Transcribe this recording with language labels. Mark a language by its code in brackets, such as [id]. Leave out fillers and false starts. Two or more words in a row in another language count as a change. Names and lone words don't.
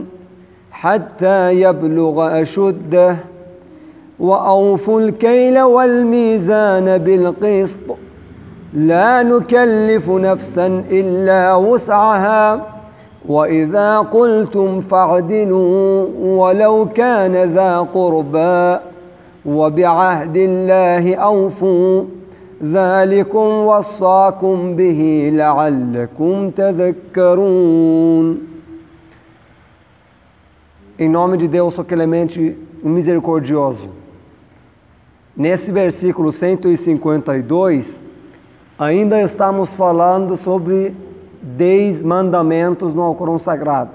[ar] حتى يبلغ أشده وأوفوا الكيل والميزان بالقسط لا نكلف نفسا إلا وسعها وإذا قلتم فاعدلوا ولو كان ذا قربى وبعهد الله أوفوا ذلكم وصاكم به لعلكم تذكرون. [pt] Em nome de Deus, o clemente, o misericordioso. Nesse versículo 152, ainda estamos falando sobre 10 mandamentos no Alcorão Sagrado.